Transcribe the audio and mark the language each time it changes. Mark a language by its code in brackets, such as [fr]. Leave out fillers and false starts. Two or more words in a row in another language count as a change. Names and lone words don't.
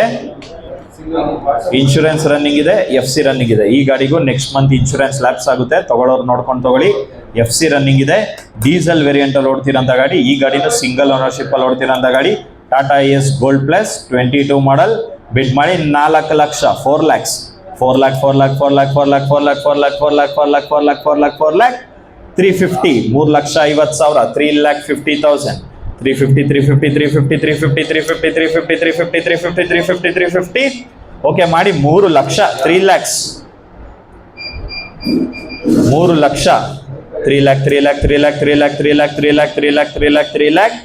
[en] insurance running [kn] ಇದೆ, [en] FC running [kn] ಇದೆ. ಈ ಗಾಡಿಗೂ [en] next month insurance lapse [kn] ಆಗುತ್ತೆ, ತಗೊಳ್ಳೋರು ನೋಡ್ಕೊಂಡು ತಗೊಳ್ಳಿ. [en] FC running [kn] ಇದೆ, [en] diesel variant [kn] ಅಲ್ಲಿ ಓಡ್ತಿರೋಂಥ ಗಾಡಿ. ಈ ಗಾಡಿನೂ [en] single ownership [kn] ಅಲ್ಲಿ ಓಡ್ತಿರೋಂಥ ಗಾಡಿ. ಟಾಟಾ ಏಸ್ ಗೋಲ್ಡ್ ಪ್ಲಸ್ 22 ಮಾಡಲ್. ಬಿಡ್ ಮಾಡಿ 4 ಲಕ್ಷ, 4 lakhs, 4 lakh, 4 lakh, 4 lakh, 4 lakh, 4 lakh, 4 lakh, 4 lakh, 4 lakh, 4 lakh, 4 lakh, 4 lakh, 350, 3 ಲಕ್ಷ 50,000, 3,50,000, 350, 350, 350, 350, 350, 350, 350, 350, 350, 350. ಓಕೆ ಮಾಡಿ 3 ಲಕ್ಷ, 3 lakhs, 3 ಲಕ್ಷ, 3 lakh, 3 lakh, 3 lakh, 3 lakh, 3 lakh, 3 lakh, 3 lakh, 3 lakh, 3 lakh.